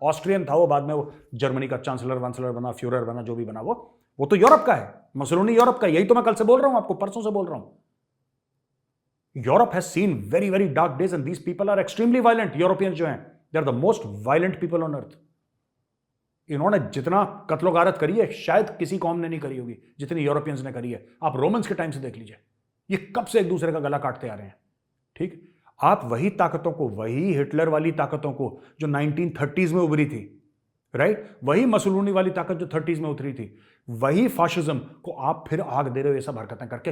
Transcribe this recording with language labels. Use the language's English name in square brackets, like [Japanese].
[Hindi] Austrian था वो, बाद में वो जर्मनी का चांसलर वांसलर बना, फ्यूरर बना, जो भी बना वो तो यूरोप का है, मुसोलिनी यूरोप का। यही तो मैं कल से बोल रहा हूं आपको, परसों से बोल रहा हूं। [English] Europe has seen very, very dark days, and these people are extremely violent. Europeans [Hindi] जो हैं, [English] they are the most violent people on earth. [Hindi] इन्होंने जितना कत्लो गारत करी है, शायद किसी कौम ने नहीं करी होगी जितनी यूरोपियंस ने करी है। आप रोमन्स के टाइम से देख लीजिए, ये कब से एक दूसरे का गला काटते आ रहे हैं। ठीक, आप वही ताकतों को, वही हिटलर वाली ताकतों को जो 1930s में उभरी थी, राइट, वही मसोलिनी वाली ताकत जो 30s में उतरी थी, वही फाशिज्म को आप फिर आग दे रहे हो ये सब हरकतें करके।